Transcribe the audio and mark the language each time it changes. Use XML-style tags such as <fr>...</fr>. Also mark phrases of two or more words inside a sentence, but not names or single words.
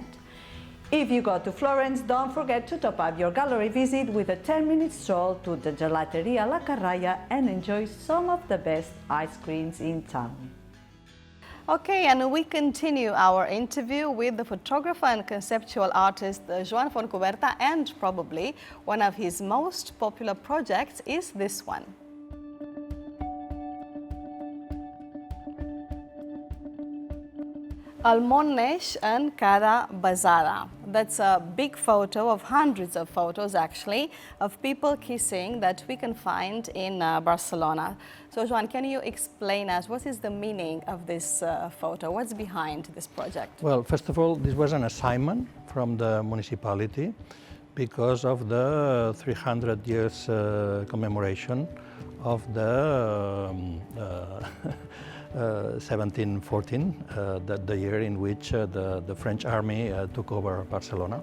<en>If you go to Florence, don't forget to top up your gallery visit with a 10-minute stroll to the Gelateria La Carraia and enjoy some of the best ice creams in town. Okay, and we continue our interview with the photographer and conceptual artist Joan Fontcuberta, and probably one of his most popular projects is this one.</en> <ca>Al món neix en cada basada.</ca> <en>That's a big photo of hundreds of photos actually of people kissing that we can find in Barcelona. So Joan, can you explain us what is the meaning of this photo? What's behind this project? Well, first of all, this was an assignment from the municipality because of the 300 years commemoration of the 1714, the year in which the French army took over Barcelona.</en>